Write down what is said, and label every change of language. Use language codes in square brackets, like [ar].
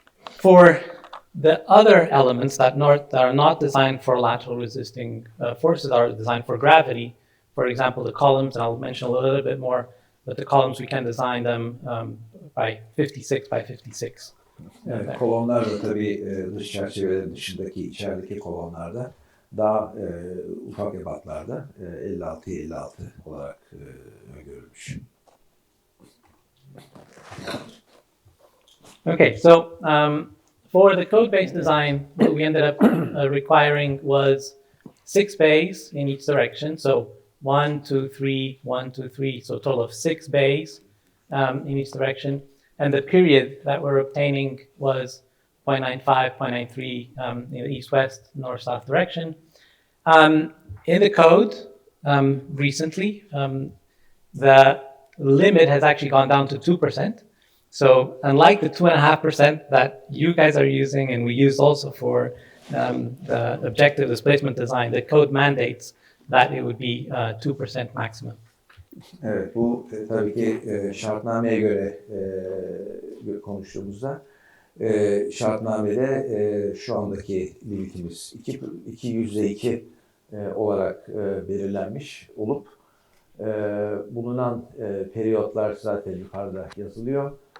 [en] For the other elements that are not designed for lateral resisting forces, are designed for gravity. For example, the columns, and I'll mention a little bit more, but the columns, we can design them by 56 by 56. [tr] Evet, kolonlar da tabii dış çerçevelerin dışındaki, içerideki kolonlarda daha ufak ebatlarda 56'ya 56 olarak öngörülmüş. [en] Okay, so for the code-based design, what we ended up requiring was 6 bays in each direction. So 1, 2, 3, 1, 2, 3. So a total of 6 bays in each direction. And the period that we're obtaining was 0.95, 0.93 in the east-west, north-south direction. In the code, recently, the limit has actually gone down to 2%. So unlike the 2.5% that you guys are using and we use also for the objective displacement design, the code mandates that it would be 2% maximum. [tr] Evet, bu tabii ki şartnameye göre konuştuğumuzda şartnamede şu andaki limitimiz 2 olarak belirlenmiş olup bulunan periyotlar zaten yukarıda yazılıyor.